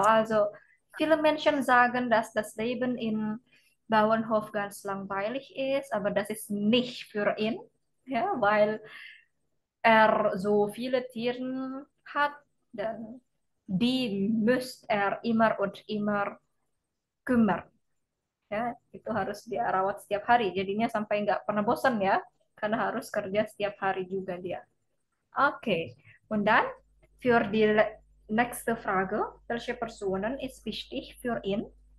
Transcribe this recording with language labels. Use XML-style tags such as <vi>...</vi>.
<de>Also viele Menschen sagen, dass das Leben in Bauernhof ganz langweilig ist, aber das ist nicht für ihn, ja, weil er so viele Tiere hat, dan die muss er immer und immer kümmern.</de> <id>Ya, itu harus dia rawat setiap hari. Jadinya sampai nggak pernah bosan ya, karena harus kerja setiap hari juga dia.</id> <de>Okay, und dann für die nächste Frage, welche Personen ist wichtig für ihn?</de>